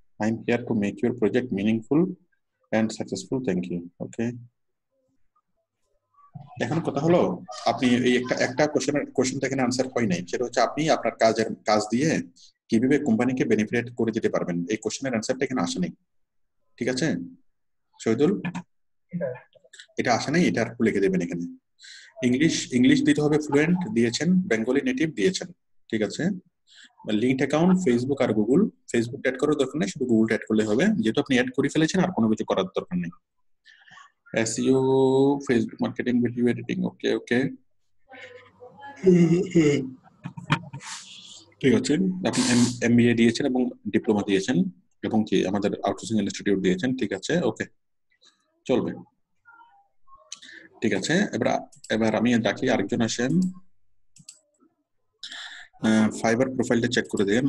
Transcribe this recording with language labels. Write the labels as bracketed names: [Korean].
[English] I'm here to make your project meaningful and successful. Thank you. Okay. [Bangla] এখন কথা হলো, আপনি এই একটা কোশ্চেন থেকে আনসার হয় নাই, সেটা হচ্ছে আপনি আপনার কাজ দিয়ে কিভাবে কোম্পানিকে বেনিফিট করে দিতে পারবেন। এই কোশ্চেনের আনসারটা এখানে আসে নাই, ঠিক আছে শহীদুল? এটা আসে নাই, এটা আর লিখে দেবেন এখানে। ইংলিশ দিতে হবে ফ্লুয়েন্ট দিয়েছেন, বেঙ্গলি নেটিভ দিয়েছেন, ঠিক আছে। লিঙ্কড অ্যাকাউন্ট ফেসবুক আর গুগল, ফেসবুক অ্যাড করার দরকার নেই, শুধু গুগল অ্যাড করলে হবে, যেহেতু আপনি অ্যাড করে ফেলেছেন আর কোনো কিছু করার দরকার নেই। [English] SEO, Facebook marketing, video editing, okay. [Bangla] ঠিক আছে, আপনি MBA দিয়েছেন এবং ডিপ্লোমা দিয়েছেন এবং কি আমাদের আউটসোর্সিং ইনস্টিটিউট দিয়েছেন, ঠিক আছে, ওকে চলবে, ঠিক আছে। এবার আমি ডাকি আরেকজন আসেন, ফাইবার প্রোফাইলটা চেক করে দেন।